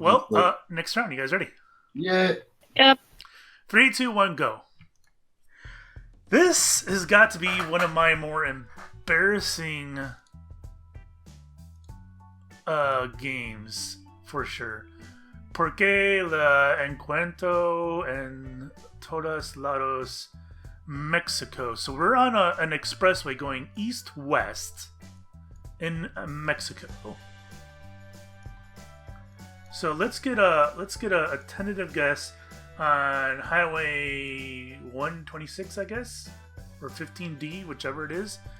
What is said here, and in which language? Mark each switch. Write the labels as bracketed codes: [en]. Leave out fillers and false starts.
[en] Well, next round. You guys ready? Yeah. Yep. 3, 2, 1, go. This has got to be one of my more embarrassing games, for sure. [es] Porque la encuentro en todos lados Mexico. [en] So we're on an expressway going east-west in Mexico. So let's get a tentative guess on Highway 126, I guess, or 15D, whichever it is.